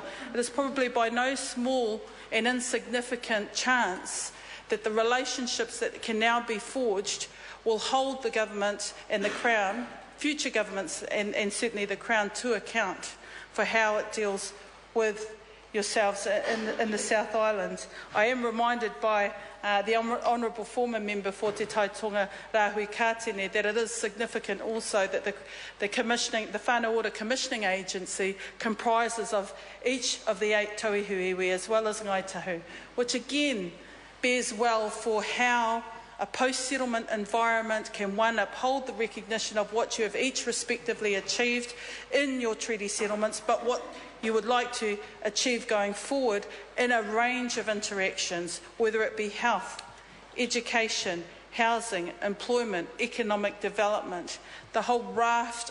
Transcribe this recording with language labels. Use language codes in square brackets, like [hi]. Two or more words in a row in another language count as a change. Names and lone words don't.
[en] It is probably by no small and insignificant chance that the relationships that can now be forged will hold the government and the Crown, future governments and certainly the Crown, to account for how it deals with yourselves in the South Island. I am reminded by the Honourable former member for Te Taitonga Rahui Kātene that it is significant also that the Whānau Ora Commissioning Agency comprises of each of the 8 [mi] tauihu iwi [en] as well as Ngaitahu, which again bears well for how a post-settlement environment can, one, uphold the recognition of what you have each respectively achieved in your treaty settlements, but what you would like to achieve going forward in a range of interactions, whether it be health, education, housing, employment, economic development, the whole raft